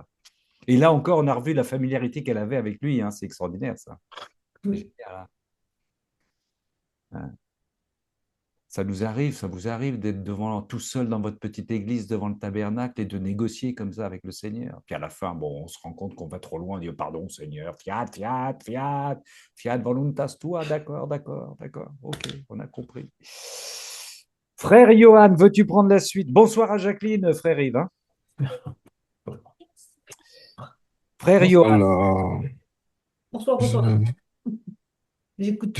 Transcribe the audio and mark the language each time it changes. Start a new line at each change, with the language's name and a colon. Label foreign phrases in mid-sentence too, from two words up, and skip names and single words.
French: Et là encore, on a revu la familiarité qu'elle avait avec lui, hein. C'est extraordinaire, ça. C'est Oui. génial, hein. Ça vous arrive d'être devant tout seul dans votre petite église devant le tabernacle et de négocier comme ça avec le Seigneur. Puis à la fin, bon, on se rend compte qu'on va trop loin, on dit pardon Seigneur,
Latin: fiat, fiat, fiat, fiat voluntas tua,
French: d'accord, d'accord, d'accord, ok, on a compris. Frère Johan, veux-tu prendre la suite? Bonsoir à Jacqueline, frère Yves, hein. Frère Johan, Alors, Bonsoir, bonsoir. je, J'écoute.